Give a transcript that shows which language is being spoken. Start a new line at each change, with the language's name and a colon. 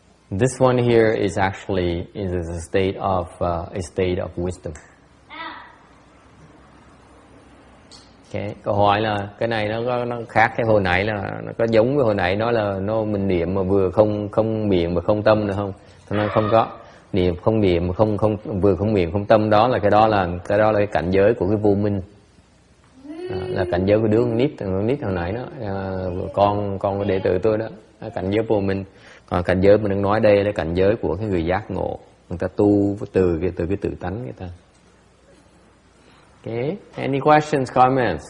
English: This one here is actually a state of wisdom. Okay.
Vietnamese: Câu hỏi là cái này nó khác cái hồi nãy, là nó có giống với hồi nãy nó là mình niệm mà vừa không miệng mà không tâm nữa không? Nó không có niệm không miệng mà không vừa không miệng không tâm, đó là cái cái cảnh giới của cái vô minh. Là cảnh giới của đứa con nít hồi nãy đó, con đệ tử tôi đó, cảnh giới vô minh. Còn cảnh giới mình đang nói đây là cảnh giới của cái người giác ngộ, người ta tu từ cái tự tánh người ta.
English: Okay, any questions, comments?